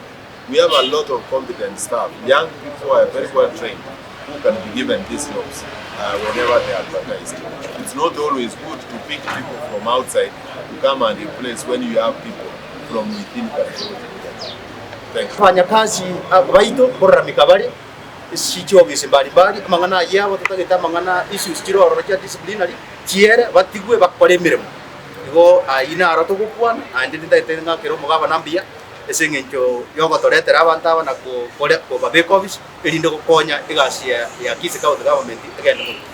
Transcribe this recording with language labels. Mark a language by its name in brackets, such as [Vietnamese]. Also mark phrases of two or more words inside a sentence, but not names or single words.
[English] We have a lot of competent staff, young people who are very well trained, who can be given these jobs whenever they are advertised. It's not always good to pick people from outside to come and replace when you have people from within. Thank you. [Gusii] Wafanyakazi baitu borra mikabari sicho bisi mbalimbali amangana yabo tutageta mangana issues kiro orokia disciplinary tiere batigwe bakore mirimo igo ina aroto gukwan andi nditaitenga kero mugaba nambia esengencho yogo toretera abantu abana ko babe office elindo gukonya igasi ya Kisii [English] County government again.